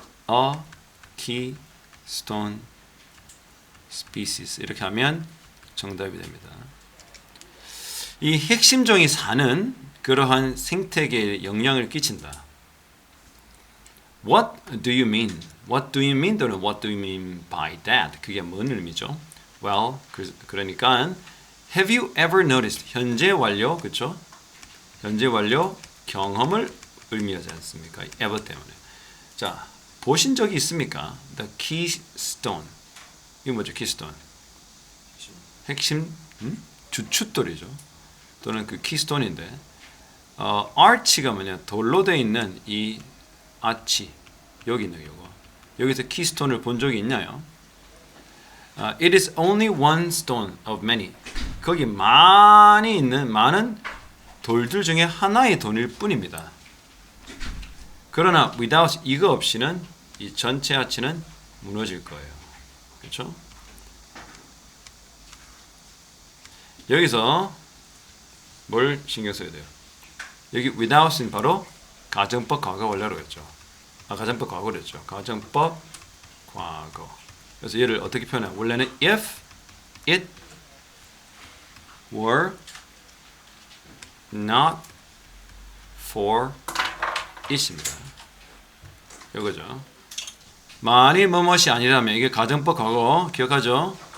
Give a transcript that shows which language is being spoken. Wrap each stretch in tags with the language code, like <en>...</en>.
<ko>a keystone species 이렇게 하면 정답이 됩니다. 이 핵심종이 사는 그러한 생태계에 영향을 끼친다.</ko> <en>What do you mean? What do you mean?</en> <ko>또는</ko> <en>What do you mean by that?</en> <ko>그게 뭔 의미죠?</ko> <en>Well,</en> <ko>그러니까</ko> <en>Have you ever noticed?</en> <ko>현재 완료, 그렇죠? 현재 완료 경험을 의미하지 않습니까? ever 때문에. 자, 보신 적이 있습니까? The keystone. 이게 뭐죠? keystone. 핵심 주춧돌이죠. 또는 그 keystone인데 arch가 뭐냐? 돌로 되어 있는 이 아치 여기 있는 요거. 여기서 keystone을 본 적이 있나요?</ko> <en>It is only one stone of many.</en> <ko>거기 많이 있는 많은 돌들 중에 하나의 돌일 뿐입니다. 그러나 without 이거 없이는 이 전체 아치는 무너질 거예요. 그렇죠? 여기서 뭘 신경 써야 돼요? 여기 without은 바로 가정법 과거 원래로 했죠. 가정법 과거로 했죠. 가정법 과거. 그래서 얘를 어떻게 표현해? 원래는</ko> <en>if it were not for it</en> <ko>입니다. 이거죠. 만일 뭐뭇이 아니라면 이게 가정법 과거 기억하죠?</ko>